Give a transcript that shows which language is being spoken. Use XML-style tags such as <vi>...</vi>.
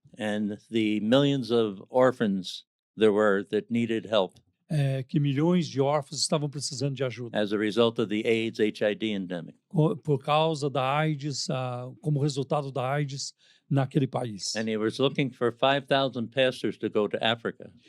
<en>And the millions of orphans there were that needed help</en> <pt>Que milhões de órfãos estavam precisando de ajuda</pt> <en>as a result of the AIDS HIV endemic.</en> <pt>por causa da AIDS, como resultado da AIDS naquele país.</pt> <en>And he was looking for 5,000 pastors to go to Africa</en>